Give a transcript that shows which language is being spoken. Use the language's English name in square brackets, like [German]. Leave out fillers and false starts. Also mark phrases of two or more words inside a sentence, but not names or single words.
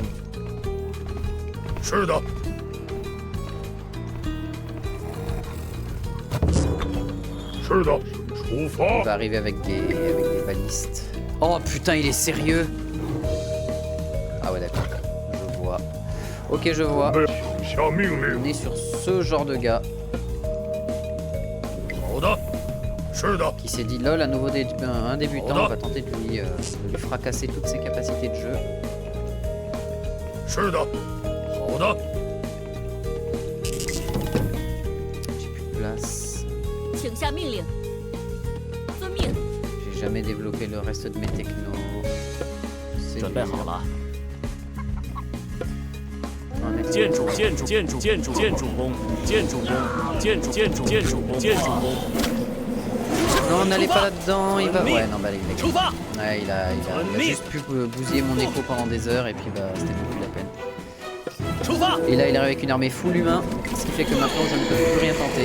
[Chinese] 是的，是的，出发 [French] Il。va arriver avec des balistes. Oh putain, il est sérieux. Ah ouais, d'accord. Je vois. Ok, je vois. [Chinese] 请下命 [French] On [Chinese] 令。 [French] est sur ce genre de gars [Chinese] 好的，是的， [French] qui s'est dit lol, un débutant, on va tenter de lui fracasser toutes ses capacités de jeu. [Chinese] 是的，好的， [French] J'ai plus de place. [Chinese] 请下命令。遵命。 [French] J'ai jamais développé le reste de mes technos. C'est [Chinese] 准备 [French] dur. [Chinese] 好了。 [French] Un mec- [Chinese] 建筑工。建筑工。 [French] Non, n'allez pas là-dedans, il va. Ennemi. Ouais, non, bah, il a [Chinese] 出发！ [French] Ouais, il a Ennemi. juste pu bousiller mon écho pendant des heures et puis bah, c'était même plus la peine. [Chinese] 出发！ [French] Et là, il arrive avec une armée full humain, ce qui fait que maintenant je ne peux plus rien tenter.